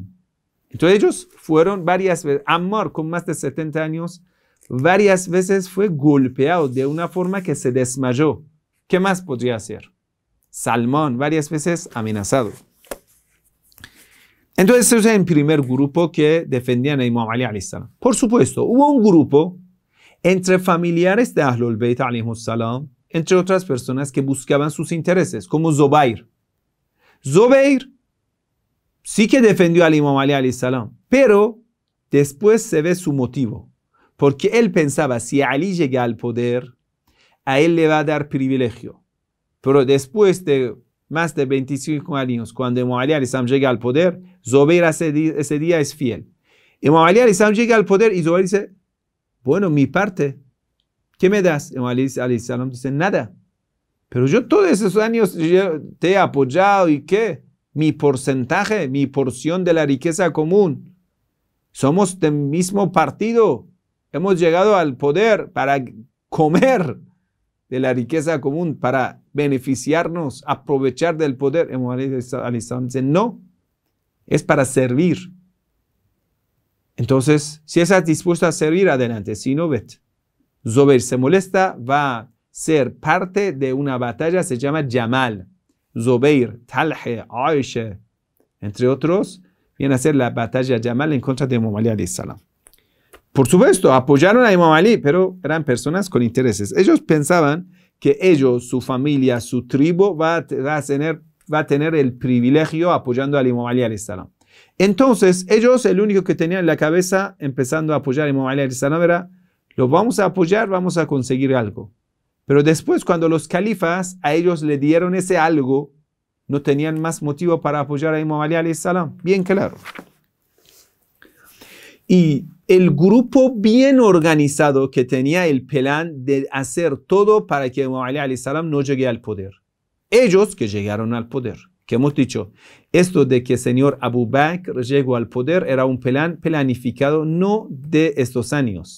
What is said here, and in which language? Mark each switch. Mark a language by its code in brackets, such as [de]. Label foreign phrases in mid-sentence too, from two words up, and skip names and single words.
[es] Entonces ellos fueron varias veces, Ammar con más de 70 años, varias veces fue golpeado de una forma que se desmayó. ¿Qué más podría hacer? Salmón, varias veces amenazado. Entonces ese es el primer grupo que defendían a Imam Ali [ar] عليه السلام. [es] Por supuesto, hubo un grupo entre familiares de Ahlul Bayt [ar] عليه السلام, [es] entre otras personas que buscaban sus intereses, como Zubair. Zubair sí que defendió al Imam Ali [ar] عليه السلام, [es] pero después se ve su motivo, porque él pensaba, si Ali llega al poder, a él le va a dar privilegio. Pero después de más de 25 años, cuando Imam Ali [ar] عليه السلام [es] llega al poder, Zubair ese día es fiel. Imam Ali [ar] عليه السلام [es] llega al poder y Zubair dice, bueno, mi parte, ¿qué me das? Imam Ali [ar] عليه السلام [es] dice, nada. Pero yo todos esos años te he apoyado y ¿qué? Mi porcentaje, mi porción de la riqueza común. Somos del mismo partido. Hemos llegado al poder para comer de la riqueza común, para beneficiarnos, aprovechar del poder. Imam Ali [ar] عليه السلام [es] dice, no, es para servir. Entonces, si estás dispuesto a servir, adelante. Si no, vete. Zubair se molesta, va a ser parte de una batalla, se llama Jamal. Zubair, Talha, Aisha, entre otros, vienen a hacer la batalla Jamal en contra de Imam Ali [ar] عليه السلام. [es] Por supuesto, apoyaron a Imam Ali, pero eran personas con intereses. Ellos pensaban que ellos, su familia, su tribu, va a tener el privilegio apoyando al Imam Ali [ar] عليه السلام. [es] Entonces, ellos, el único que tenían en la cabeza, empezando a apoyar a Imam Ali [ar] عليه السلام, [es] era, lo vamos a apoyar, vamos a conseguir algo. Pero después, cuando los califas a ellos le dieron ese algo, no tenían más motivo para apoyar a Imam Ali [ar] عليه السلام. [es] Bien claro. Y el grupo bien organizado que tenía el plan de hacer todo para que Imam Ali [ar] عليه السلام [es] no llegue al poder. Ellos que llegaron al poder. Que hemos dicho, esto de que el señor Abu Bakr llegó al poder era un plan planificado, no de estos años.